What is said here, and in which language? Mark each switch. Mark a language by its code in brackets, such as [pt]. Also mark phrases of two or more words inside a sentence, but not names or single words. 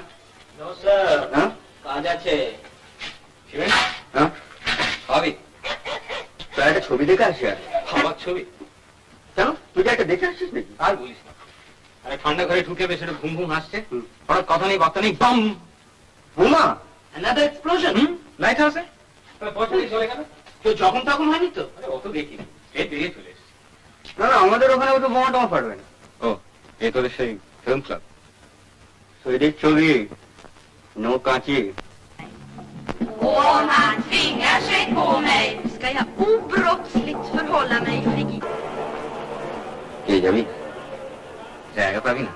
[bn] হ্যাঁ, কাজ আছে। শিবেন হ্যাঁ, ভাবি তুই একটা ছবি দেখে আসি। আর আমার ছবি? কেন, তুই কি একটা দেখে আসছিস নাকি? আর বলিস না, আরে ঠান্ডা ঘরে ঢুকে বেশ একটু ঘুম ঘুম আসছে, হঠাৎ কথা নেই বার্তা নেই, বাম বোমা, [en] another explosion। [bn] লাইট হাউসে পয়সা চলে গেল। তো যখন তখন হয়নি তো? আরে অত দেখি সে বেরিয়ে চলে এসেছে। না না, আমাদের ওখানে তো বোমা টমা ফাটবে না। ও এই তোদের সেই ফিল্ম ক্লাব? সৈরিক ছবি, নো কাঁচি। [sv] Och han tvingar sig på mig. Ska jag obrottsligt förhålla mig fri? [bn] কে যাবি? জায়গা পাবি না?